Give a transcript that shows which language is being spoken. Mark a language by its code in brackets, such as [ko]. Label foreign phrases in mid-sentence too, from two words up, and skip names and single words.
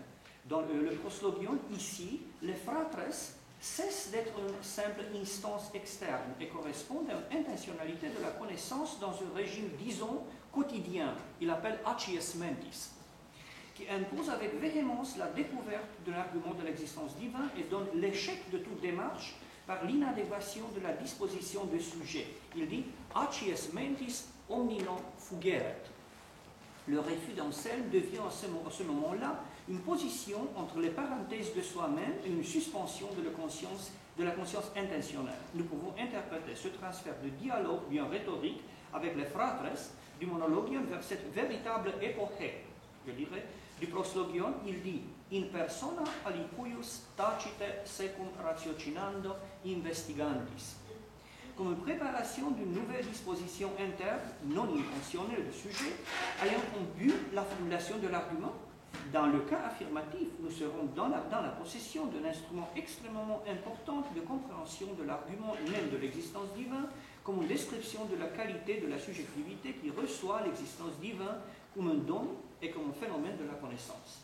[fr] Dans le proslogion, ici, les fratres cessent d'être une simple instance externe et correspondent à une intentionnalité de la connaissance dans un régime, disons, quotidien. Il appelle [la] acies mentis, [fr] qui impose avec véhémence la découverte de l'argument de l'existence divine et donne l'échec de toute démarche par l'inadéquation de la disposition du sujet. Il dit [la] « acies mentis omni non fugeret ». [fr] Le refus d'Anselme devient à ce moment-là une position entre les parenthèses de soi-même et une suspension de la conscience intentionnelle. Nous pouvons interpréter ce transfert de dialogue bien rhétorique avec les fratres du Monologion vers cette véritable époque, je dirais, du proslogion. Il dit [la] « in persona alicuius tacite secum ratiocinando investigandis ». [fr] Comme une préparation d'une nouvelle disposition interne non intentionnelle du sujet, ayant en but la formulation de l'argument. Dans le cas affirmatif, nous serons dans la possession d'un instrument extrêmement important de compréhension de l'argument même de l'existence divine, comme une description de la qualité de la subjectivité qui reçoit l'existence divine comme un don et comme un phénomène de la connaissance.